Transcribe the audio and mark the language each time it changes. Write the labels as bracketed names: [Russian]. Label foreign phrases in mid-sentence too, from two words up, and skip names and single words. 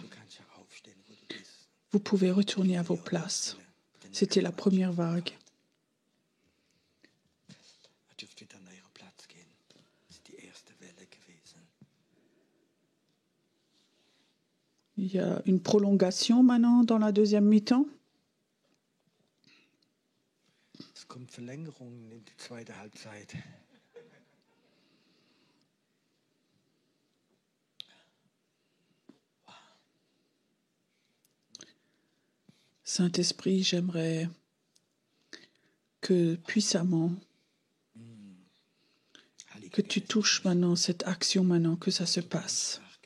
[French] Vous pouvez retourner à vos places. C'était la première vague. Il y a une prolongation maintenant dans la deuxième mi-temps. [German] Es kommt Verlängerung in die zweite Halbzeit. [French] Saint-Esprit, j'aimerais que puissamment, que tu touches maintenant cette action maintenant, que ça se passe.